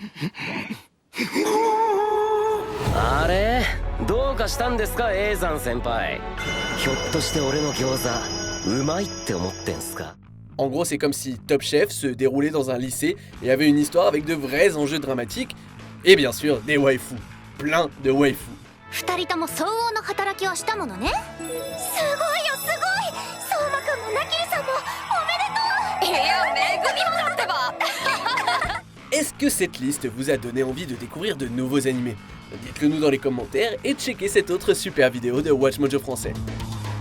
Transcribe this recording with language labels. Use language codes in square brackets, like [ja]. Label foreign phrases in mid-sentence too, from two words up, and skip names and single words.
[fr] En gros, c'est comme si Top Chef se déroulait dans un lycée et avait une histoire avec de vrais enjeux dramatiques et bien sûr des waifus. plein de waifus. [ja] 二人とも相応の働きをしたものね。すごいよすごい。相馬くんもナキリさんもおめでとう。いや、めぐみもだってば。 [fr] Est-ce que cette liste vous a donné envie de découvrir de nouveaux animés? Dites-le nous dans les commentaires et checkez cette autre super vidéo de Watch Mojo français.